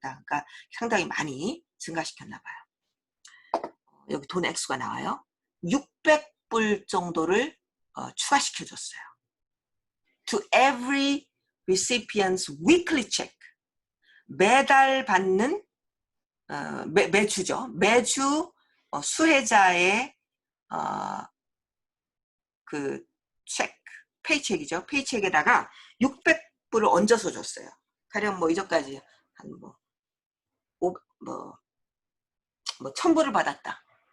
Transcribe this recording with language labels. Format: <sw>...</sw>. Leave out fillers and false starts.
<ko>그러니까 상당히 많이 증가시켰나 봐요. 여기 돈 액수가 나와요. 600불 정도를 추가시켜줬어요.</ko> <en>To every recipient's weekly check.</en> <ko>매달 받는 매주죠. 매주 수혜자의 그 페이첵이죠. 페이첵에다가 600불을 얹어서 줬어요. 가령 뭐 이전까지 한 1000불을 받았다.</ko>